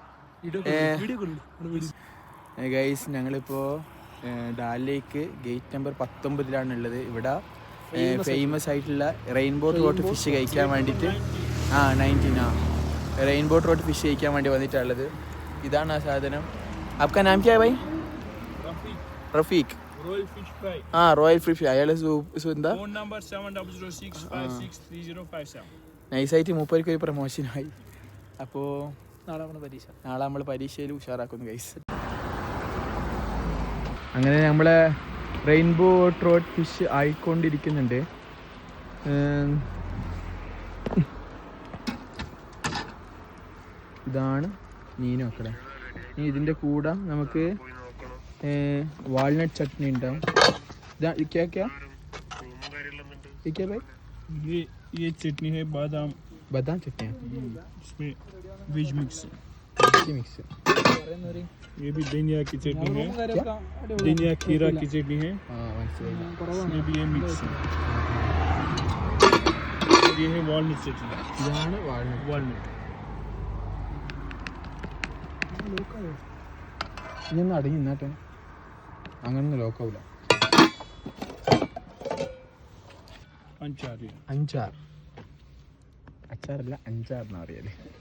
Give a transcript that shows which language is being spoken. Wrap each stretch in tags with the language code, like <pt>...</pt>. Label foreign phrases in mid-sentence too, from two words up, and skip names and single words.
<ml>ഗൈസ്, ഞങ്ങളിപ്പോൾ ഡാൽ ലേക്ക്</ml> <en>gate number</en> <ml>19 ഉള്ളത്. ഇവിടെ ഫേമസ് ആയിട്ടുള്ള</ml> <en>rainbow trout fish</en> <ml>കഴിക്കാൻ വേണ്ടിയിട്ട് 19</ml> <en>rainbow trout fish</en> <ml>കഴിക്കാൻ വേണ്ടി വന്നിട്ടുള്ളത്. ഇതാണ് ആ സാധനം.</ml> <hi>आपका नाम क्या है भाई?</hi> <ml>റഫീഖ്. റോയൽ ഫിഷ് ഫ്രൈ. അയാൾ</ml> <en>phone number</en> <ml>7006563057. നൈസായിട്ട് മൂപ്പർക്ക് ഒരു പ്രൊമോഷനായി. അപ്പോൾ നാളെ നമ്മൾ പരീക്ഷയിൽ ഉഷാറാക്കുന്നു ഗൈസ്. അങ്ങനെ നമ്മളെ</ml> <en>rainbow trout fish</en> <ml>ആയിക്കൊണ്ടിരിക്കുന്നുണ്ട്. ഇതാണ് മീൻ മക്കളെ. ഇനി ഇതിൻ്റെ കൂടെ നമുക്ക് വാൾനട്ട് ചട്നി ഉണ്ടാവും.</ml> <hi>ये चटनी है बादाम चटनी है, इसमें</hi> <en>veg mix</en> <hi>मिक्स। ये भी धनिया की चटनी है, धनिया खीरा की चटनी है, इसमें भी ये मिक्स है। ये है वालनट चटनी.</hi> <ml>ഇതാണ് വാൾനട്ട്. ഇനി അടങ്ങി നിന്നാട്ടെ, അങ്ങനൊന്നും ലോക്കാവില്ല. അച്ചാറല്ല, അഞ്ചാറെന്ന് അറിയാലേ.</ml>